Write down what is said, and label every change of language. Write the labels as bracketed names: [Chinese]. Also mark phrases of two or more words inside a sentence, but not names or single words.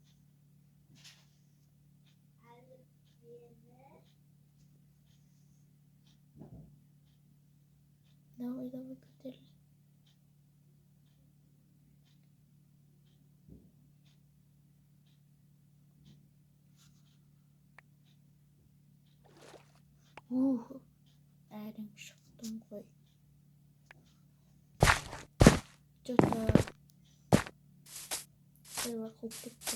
[Kazakh] Давай көтерейік. Әрең шықтым ғой. Что-то сервер қылып кетті.